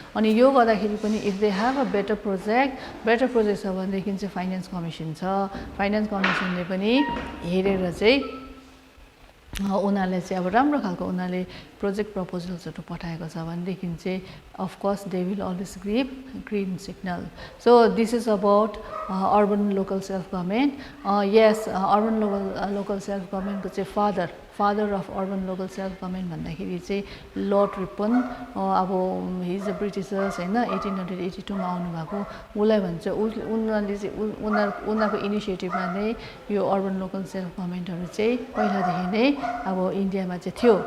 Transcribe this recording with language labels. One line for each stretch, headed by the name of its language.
Nepali: अनि यो गर्दाखेरि पनि
English: if they have a better project
Nepali: छ भनेदेखि चाहिँ फाइनेन्स कमिसन छ, फाइनेन्स कमिसनले पनि हेरेर चाहिँ उनीहरूले चाहिँ अब राम्रो खालको उनीहरूले प्रोजेक्ट प्रपोजल्सहरू पठाएको छ भनेदेखि चाहिँ
English: Of course they will always give green signal. So this is about urban local self government.
Nepali: Yes, urban local self गभर्मेन्टको चाहिँ father of urban local self government भन्दाखेरि चाहिँ लर्ड रिपन, अब
English: his a Britishers
Nepali: होइन, 1882 मा आउनुभएको। उसलाई भन्छ उनीहरूले चाहिँ उनीहरूको इनिसिएटिभमा नै यो अर्बन लोकल सेल्फ गभर्मेन्टहरू चाहिँ पहिलादेखि नै अब इन्डियामा चाहिँ थियो।